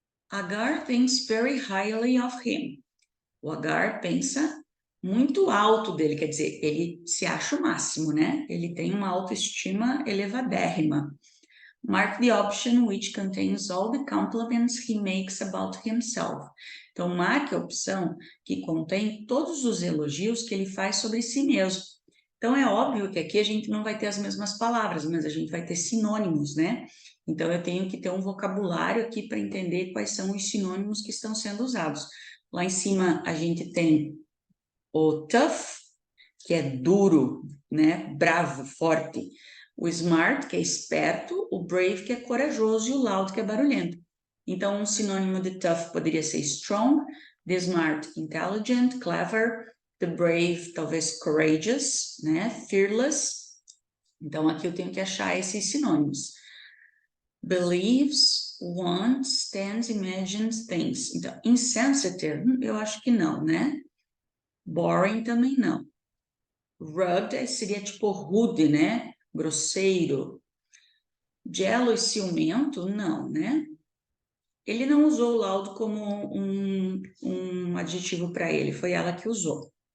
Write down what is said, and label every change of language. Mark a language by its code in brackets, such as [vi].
[en] Agar thinks very highly of him. [pt] O Agar pensa muito alto dele, quer dizer, ele se acha o máximo, né? Ele tem uma autoestima elevadérrima. [en] Mark the option which contains all the compliments he makes about himself. [pt] Então, marque a opção que contém todos os elogios que ele faz sobre si mesmo. Então, é óbvio que aqui a gente não vai ter as mesmas palavras, mas a gente vai ter sinônimos, né? Então, eu tenho que ter um vocabulário aqui para entender quais são os sinônimos que estão sendo usados. Lá em cima, a gente tem o tough, que é duro, né? Bravo, forte. O smart, que é esperto, o brave, que é corajoso, e o loud, que é barulhento. Então, um sinônimo de tough poderia ser strong, [en] The smart, intelligent, clever. The brave, talvez courageous, né? Fearless. [pt] Então, aqui eu tenho que achar esses sinônimos. [en] Believes, wants, stands, imagines, thinks. [pt] Então, insensitive, eu acho que não, né? Boring também não. Rude seria tipo rude, né? Grosseiro. Jealous, ciumento? Não, né? Ele não usou o laudo como um adjetivo para ele, foi ela que usou.